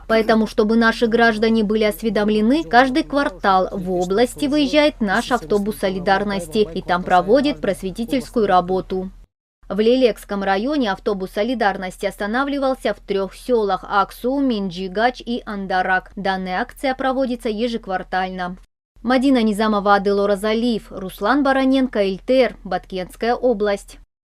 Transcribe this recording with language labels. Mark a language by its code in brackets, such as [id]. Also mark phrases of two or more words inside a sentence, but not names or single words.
[ru] Поэтому, чтобы наши граждане были осведомлены, каждый квартал в области выезжает наш автобус солидарности и там проводит просветительскую работу. В Лелекском районе автобус солидарности останавливался в 3 селах – Аксу, Минджигач и Андарак. Данная акция проводится ежеквартально. Мадина Низамова, Адыл Оразалиев, Руслан Бароненко, Ильтер, Баткенская область.